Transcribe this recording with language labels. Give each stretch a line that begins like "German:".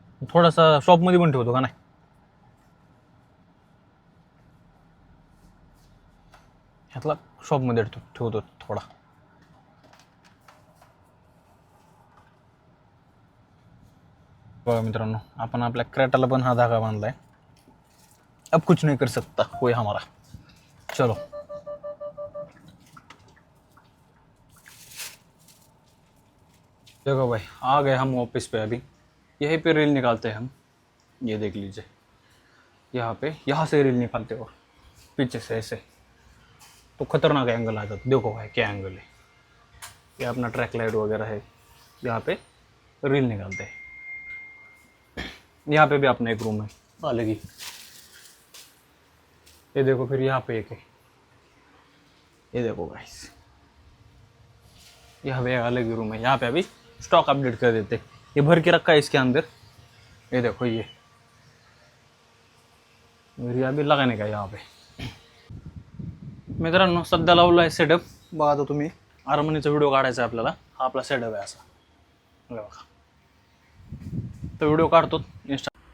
Marathi: थोडासा शॉपमध्ये पण ठेवतो का नाही, ह्यातला शॉपमध्ये ठेवतो थोडा. बघा मित्रांनो, आपण आपल्या क्रॅटाला पण हा धागा बांधलाय.
Hindi: अब कुछ नहीं कर सकता कोई हमारा. चलो देखो भाई, आ गए हम ऑफिस पे. अभी यहीं पे रील निकालते हैं हम. ये देख लीजिए, यहाँ पे, यहाँ से रील निकालते हो पीछे से ऐसे, तो खतरनाक एंगल आ जाता. देखो भाई क्या एंगल है. ये अपना ट्रैक लाइट वगैरह है, यहाँ पे रील निकालते हैं. यहाँ पे भी अपना एक रूम है अलग ही. ये देखो फिर यहाँ पे एक है, ये देखो गाइस, यहाँ पे अलग ही रूम है. यहाँ पे अभी स्टॉक अपडेट कर देते. ये भर के रखा है इसके अंदर. ये देखो ये मेरी अभी लगाने का यहाँ पे.
Marathi: मित्रांनो, सध्या लावला आहे सेटअप. बघा आता तुम्ही, आरमनीचा व्हिडिओ काढायचा आहे आपल्याला. हा आपला सेटअप आहे असा बघा. तो व्हिडिओ काढतो इंस्टा.